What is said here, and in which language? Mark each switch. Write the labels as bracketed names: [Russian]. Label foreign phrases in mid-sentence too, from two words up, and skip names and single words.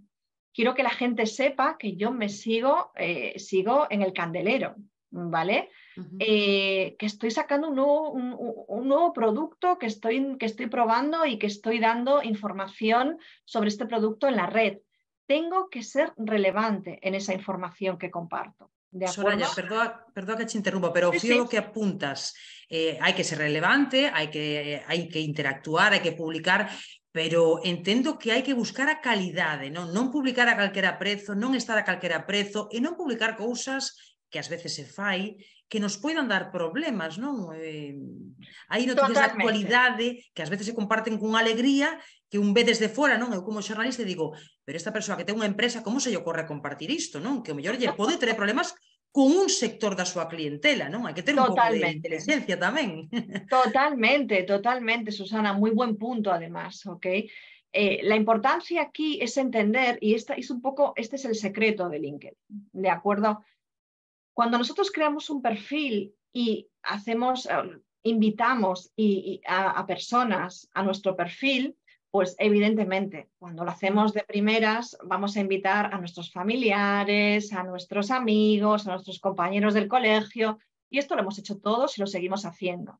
[Spanish] Quiero que la gente sepa que yo me sigo en el candelero, ¿vale? Que estoy sacando un nuevo producto que estoy probando y que estoy dando información sobre este producto en la red. Tengo que ser relevante en esa información que comparto. ¿De acuerdo? [Galician] Soraya, perdoa que te interrumpa, pero [Spanish] Sí, fío sí. lo que apuntas. [Galician] Hai que ser relevante, hai que interactuar, hai que publicar, pero entendo que hai que buscar a calidade, non publicar a calquera prezo, non estar a calquera prezo e non publicar cousas que ás veces se fai que nos poidan dar problemas, non? Hai noticias de [Spanish] Totalmente. [Galician] actualidade que ás veces se comparten con alegría que un ve desde fora, non? Eu como xornalista digo, pero esta persoa que ten unha empresa, como se lle ocorre compartir isto, non? Que o mellor lle pode ter problemas con un sector da súa clientela, non? Hai que ter un pouco de [Spanish] Totalmente. [Galician] inteligencia tamén. [Spanish] Totalmente, totalmente, Susana, muy buen punto además, ¿ok? La importancia aquí es entender, y este es el secreto de LinkedIn, ¿de acuerdo? Cuando nosotros creamos un perfil y invitamos a personas a nuestro perfil, pues evidentemente, cuando lo hacemos de primeras, vamos a invitar a nuestros familiares, a nuestros amigos, a nuestros compañeros del colegio, y esto lo hemos hecho todos y lo seguimos haciendo.